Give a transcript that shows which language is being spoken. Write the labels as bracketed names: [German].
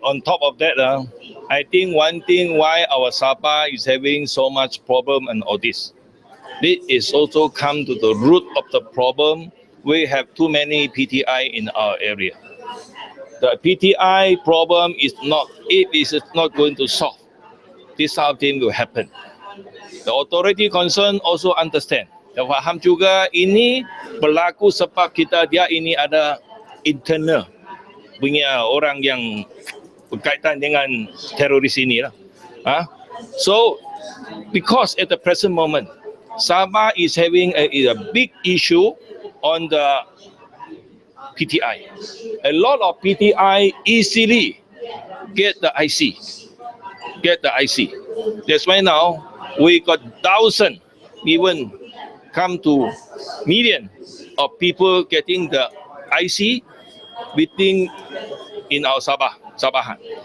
[English] On top of that, I think one thing why our Sabah is having so much problem and all this is also come to the root of the problem. We have too many PTI in our area. The PTI problem is not, if it is not going to solve, this sort of thing will happen. The authority concerned also understand. [Malay] Dia faham juga ini berlaku sebab dia ini ada internal punya orang yang berkaitan dengan teroris ini lah. [English] So because at the present moment, Sabah is having a big issue on the PTI. A lot of PTI easily get the IC. That's why now we got thousands, even come to million of people getting the IC within in our Sabahan.